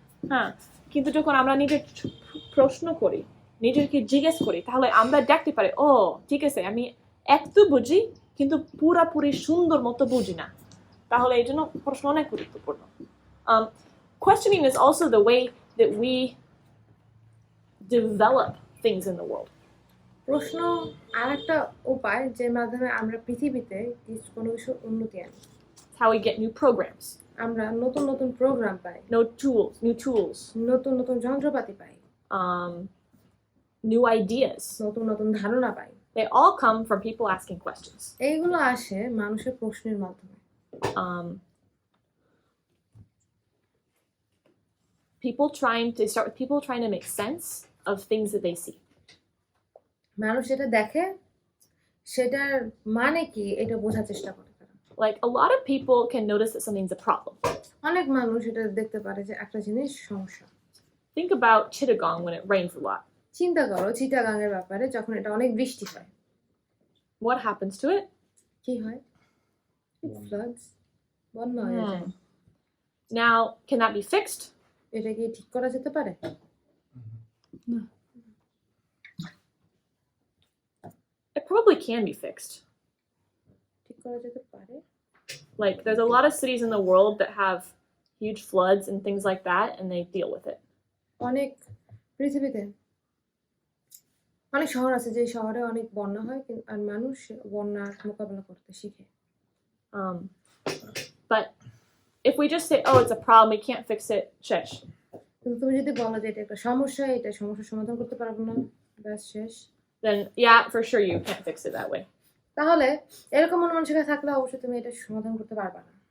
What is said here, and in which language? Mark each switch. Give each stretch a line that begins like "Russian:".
Bangla: হ্যাঁ, কিন্তু যখন আমরা নিজের প্রশ্ন করি নিজেকে জিজ্ঞেস করি তাহলে আমরা দেখতে পারি ও ঠিক আছে আমি একটু বুঝি কিন্তু পুরাপুরি সুন্দর মতো বুঝি না, তাহলে এই জন্য প্রশ্ন অনেক গুরুত্বপূর্ণ।
English: Questioning is also the way that we develop things in the world.
Bangla: প্রশ্ন আরেকটা উপায় যে মাধ্যমে আমরা পৃথিবীতে কোনো কিছু উন্নতি আনি।
English: How we get new programs.
Bangla: আমরা নতুন নতুন প্রোগ্রাম পাই,
English: new tools,
Bangla: নতুন নতুন যন্ত্রপাতি পাই,
English: new ideas.
Bangla: নতুন নতুন ধারণা পাই।
English: They all come from people asking questions.
Bangla: এইগুলো আসে মানুষের প্রশ্নের মাধ্যমে।
English: They start with people trying to make sense of things that they see.
Bangla: মানুষ যেটা দেখে সেটার মানে কি এটা বোঝার চেষ্টা করে তারা।
English: Like a lot of people can notice that something's a problem.
Bangla: অনেক মানুষ এটা দেখতে পারে যে একটা জিনিস সমস্যা।
English: Think about Chittagong when it rains a lot.
Bangla: চিন্তা করো চিটাগাংয়ের ব্যাপারে, যখন এটা অনেক বৃষ্টি হয়
English: What happens to it?
Bangla: কি হয়?
English: It floods,
Bangla: বন্যা হয়ে যায়।
English: Now, can that be fixed?
Bangla: এটা কি ঠিক করা যেতে পারে?
English: It probably can be fixed.
Bangla: ঠিক করা যেতে পারে।
English: Like, there's a lot of cities in the world that have huge floods and things like that, and they deal with it.
Bangla: অনেক পৃথিবীতে অনেক শহর আছে যে শহরে অনেক বন্যা হয়, আর মানুষ বন্যার মোকাবেলা করতে শিখে।
English: But if we just say, oh, it's a problem, we can't fix it,
Bangla: shesh. কিন্তু তুমি যদি বলো যে এটা একটা সমস্যা, এটা সমস্যার সমাধান করতে পারবো না, ব্যাস শেষ,
English: Then, yeah, for sure you can't fix it that way.
Bangla: তাহলে এরকম মন মানসিকতা থাকলে অবশ্যই তুমি এটা সমাধান করতে পারবা না।